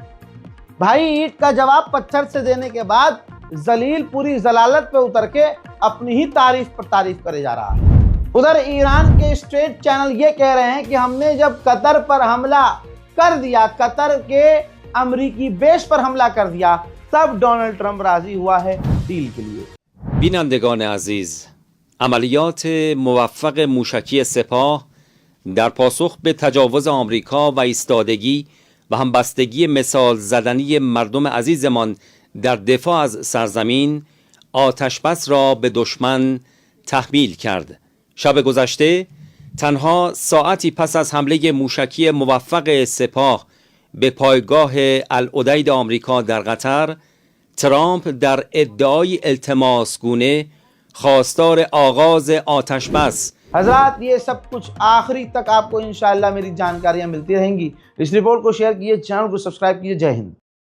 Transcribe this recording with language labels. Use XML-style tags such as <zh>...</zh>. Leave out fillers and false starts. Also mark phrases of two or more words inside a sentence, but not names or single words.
<hi>भाई ईंट का जवाब पत्थर से देने के बाद जलील पूरी जलालत पे उतर के अपनी ही तारीफ पर तारीफ करे जा रहा है। उधर ईरान के स्टेट चैनल ये कह रहे हैं कि हमने जब कतर पर हमला कर दिया, कतर के अमेरिकी बेस पर हमला कर दिया, तब डोनाल्ड ट्रंप राजी हुआ है डील के लिए।</hi> <fa>بینندگان عزیز، عملیات موفق موشکی سپاه در پاسخ به تجاوز آمریکا و ایستادگی و همبستگی مثال زدنی مردم عزیزمان در دفاع از سرزمین آتشبس را به دشمن تحمیل کرد. شب گذشته تنها ساعتی پس از حمله موشکی موفق سپاه به پایگاه العدید آمریکا در قطر، ترامپ در ادعای التماس گونه خواستار آغاز آتش بس</fa> <hi>हजरात ये सब कुछ आखिरी तक आपको</hi> <ar>إن شاء الله</ar> <hi>मेरी जानकारियां मिलती रहेंगी। इस रिपोर्ट को शेयर कीजिए, चैनल को सब्सक्राइब कीजिए। जय हिंद।</hi>